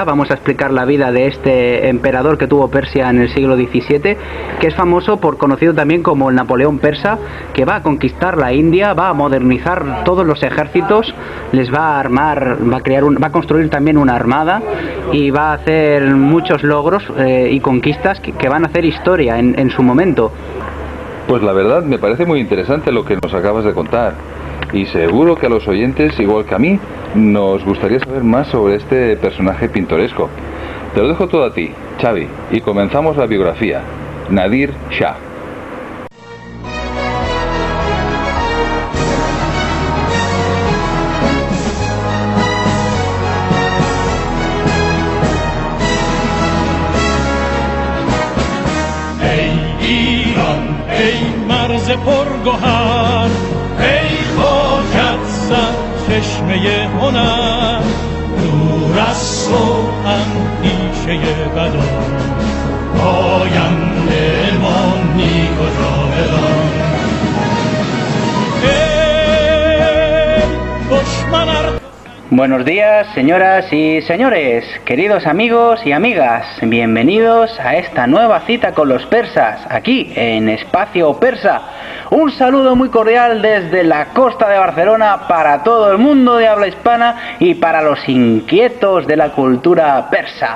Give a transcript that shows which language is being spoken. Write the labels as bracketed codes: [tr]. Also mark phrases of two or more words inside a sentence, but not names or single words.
[es] Vamos a explicar la vida de este emperador que tuvo Persia en el siglo XVII, que es famoso conocido también como el Napoleón persa, que va a conquistar la India, va a modernizar todos los ejércitos, les va a armar, va a construir también una armada y va a hacer muchos logros y conquistas que van a hacer historia en su momento. Pues la verdad me parece muy interesante lo que nos acabas de contar. Y seguro que a los oyentes, igual que a mí, nos gustaría saber más sobre este personaje pintoresco. Te lo dejo todo a ti, Xavi, y comenzamos la biografía. Nadir Shah. [fa] ای ایران ای مرز پرگوهر ای خاکت سر چشمه هنر دور از تو اندیشه بدا آینده ما نیک و جاودان ای دشمن [es] Buenos días, señoras y señores, queridos amigos y amigas, bienvenidos a esta nueva cita con los persas, aquí en Espacio Persa. Un saludo muy cordial desde la costa de Barcelona para todo el mundo de habla hispana y para los inquietos de la cultura persa.